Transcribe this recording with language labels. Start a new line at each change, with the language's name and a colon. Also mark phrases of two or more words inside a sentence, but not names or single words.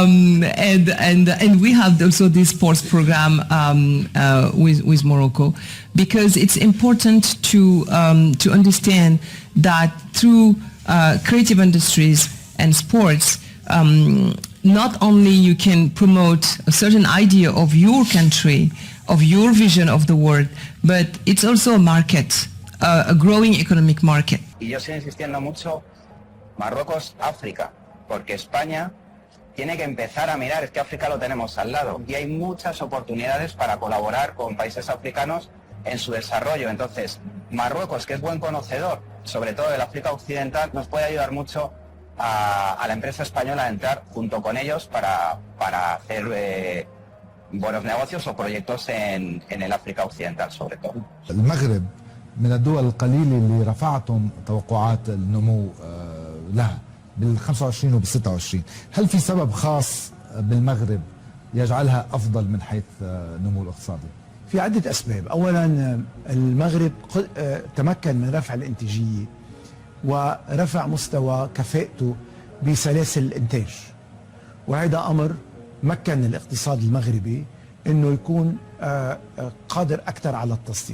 English: And we have also this sports program with Morocco, because it's important to understand that through creative industries and sports, not only you can promote a certain idea of your country, of your vision of the world, but it's also a market, a growing economic market.
Spanish: Y yo sigo insistiendo mucho, Marruecos, África, porque España tiene que empezar a mirar, es que África lo tenemos al lado y hay muchas oportunidades para colaborar con países africanos en su desarrollo. Entonces, Marruecos, que es buen conocedor, sobre todo del África Occidental, nos puede ayudar mucho a la empresa española a entrar junto con ellos para hacer buenos negocios o proyectos en el África Occidental sobre todo.
Arabic: المغرب من الدول القليلة اللي رفعتم توقعات النمو لها بال25 وبال26. هل في سبب خاص بالمغرب يجعلها أفضل من حيث النمو الاقتصادي؟ في عدة أسباب. أولا المغرب تمكن من رفع الانتاجية ورفع مستوى كفاءته بسلاسل الإنتاج، وهذا أمر مكن الاقتصاد المغربي أنه يكون قادر أكثر على التصدير.